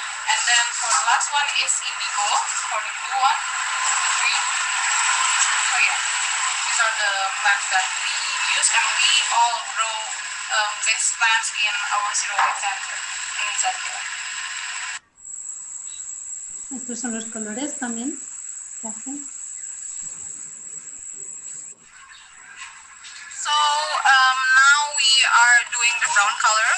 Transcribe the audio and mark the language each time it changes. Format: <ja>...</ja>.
<en>And then for the last one is indigo, for the blue one, the green. Oh yeah, these are the plants that we use, and we all grow these plants in our zero waste center in Zambia.</en> <es>Estos son los colores también que hacen.</es> <en>So now we are doing the brown color.</en>